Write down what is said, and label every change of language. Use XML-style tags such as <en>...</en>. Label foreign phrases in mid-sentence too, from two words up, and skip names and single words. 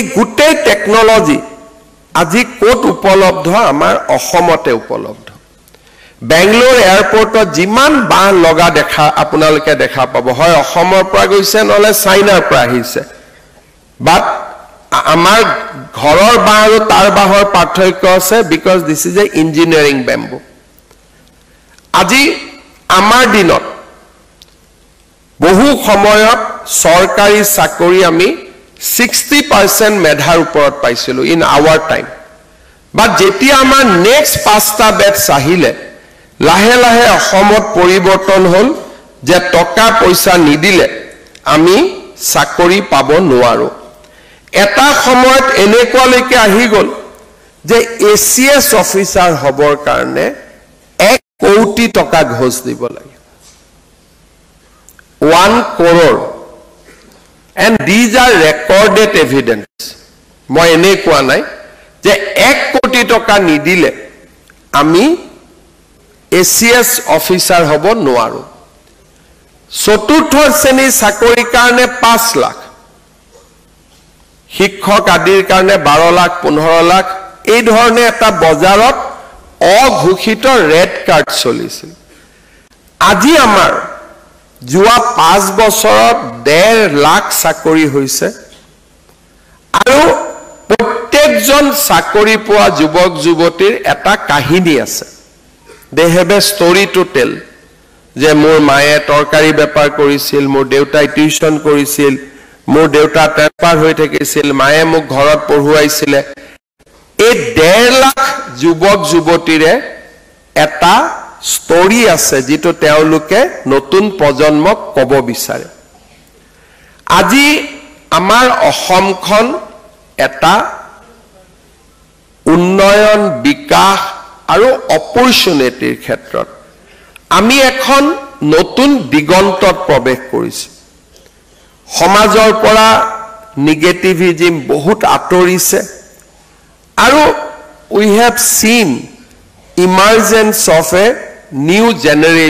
<as>গুটেই টেকনলজি আজি কোট উপলব্ধ আমাৰ অসমতে উপলব্ধ বেংগলোৰ এয়াৰপোৰ্টত যিমান বাহ লগা দেখা আপোনালোকে দেখা পাব হয় অসমৰ পৰা গৈছে নহলে চাইনাৰ পৰা আহিছে বাট আমাৰ ঘৰৰ বাহ আৰু তাৰ বাহৰ পাৰ্থক্য আছে</as> <en>because this is a engineering bamboo</en> <as>আজি আমাৰ দিনত বহু সময়ত সৰকাৰি চাকৰি আমি 60% মেধাৰ ওপৰত পাইছিলোঁ</as> <en>in our time</en> <as>বাট যেতিয়া আমাৰ নেক্সট 5টা বেটছ আহিলে লাহে লাহে অসমত পৰিৱৰ্তন হ'ল যে টকা পইচা নিদিলে আমি চাকৰি পাব নোৱাৰো এটা সময়ত এনেকুৱালৈকে আহি গ'ল যে এচিএছ অফিচাৰ হ'বৰ কাৰণে 1 কোটি টকা ঘোষ দিব লাগে</as> <en>1 crore and these are recorded evidence</en> <as>মই এনে কোৱা নাই যে 1 কোটি টকা নিদিলে আমি এচিএছ অফিচাৰ হ'ব নোৱাৰো চতুৰ্থ শ্ৰেণীৰ চাকৰিৰ কাৰণে 5 লাখ শিক্ষক আদিৰ কাৰণে 12 লাখ 15 লাখ এই ধৰণে এটা বজাৰত অঘোষিত</as> <en>rate card</en> <as>চলিছিল আজি আমাৰ যোৱা 5 বছৰত 1.5 লাখ চাকৰি হৈছে আৰু প্ৰত্যেকজন চাকৰি পোৱা যুৱক যুৱতীৰ এটা কাহিনী আছে</as> <en>they have a story to tell</en> <as>যে মোৰ মায়ে তৰকাৰী বেপাৰ কৰিছিল মোৰ দেউতাই টিউচন কৰিছিল মোৰ দেউতা ট্ৰেন্সফাৰ হৈ থাকিছিল মায়ে মোক ঘৰত পঢ়ুৱাইছিল এই 1.5 লাখ যুৱক যুৱতীৰে এটা ষ্টৰী আছে যেটো তেওঁলোকে নতুন প্ৰজন্মক ক'ব বিচাৰে আজি আমাৰ অসমখন এটা উন্নয়ন বিকাশ আৰু অপৰচুনিটিৰ ক্ষেত্ৰত আমি এখন নতুন দিগন্তত প্ৰৱেশ কৰিছো সমাজৰ পৰা নেগেটিভিজম বহুত আঁতৰিছে আৰু</as> <en>we have seen emergence of a new generation</en>